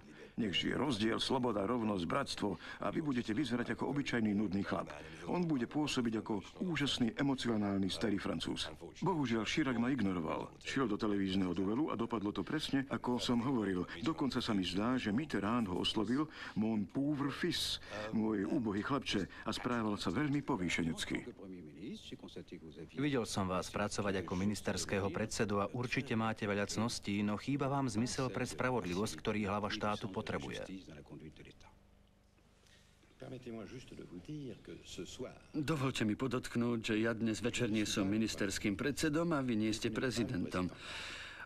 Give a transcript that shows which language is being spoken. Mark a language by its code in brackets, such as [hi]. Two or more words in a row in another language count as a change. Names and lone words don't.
[sk] Nech žije rozdiel, sloboda, rovnosť, bratstvo a vy budete vyzerať ako obyčajný nudný chlap. On bude pôsobiť ako úžasný, emocionálny starý Francúz. Bohužiaľ, Chirac ma ignoroval. Šiel do televízneho duelu a dopadlo to presne, ako som hovoril. Dokonca sa mi zdá, že Mitterrand ho oslovil [fr] mon pauvre fils, [sk] môj úbohý chlapče, a správal sa veľmi povýšenecky. Videl som vás pracovať ako ministerského predsedu a určite máte veľa cností, no chýba vám zmysel pre spravodlivosť, ktorý hlava štátu potrebuje. Dovoľte mi podotknúť, že ja dnes večer nie som ministerským predsedom a vy nie ste prezidentom.